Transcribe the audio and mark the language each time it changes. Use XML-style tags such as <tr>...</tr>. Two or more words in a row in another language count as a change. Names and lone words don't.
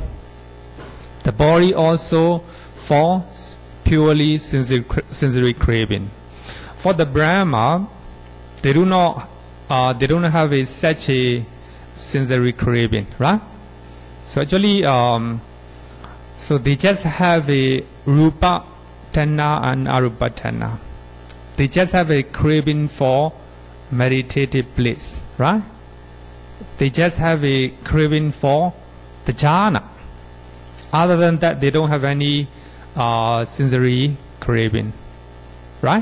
<en>The body also for purely sensory craving. For the Brahma, they do not have such a sensory craving, right? So actually, so they just have a</en> <pi>rupa tanha</pi> <en>and</en> <pi>arupa tanha.</pi> <en>They just have a craving for meditative bliss, right? They just have a craving for the jhana. Other than that, they don't have any sensory craving, right?</en>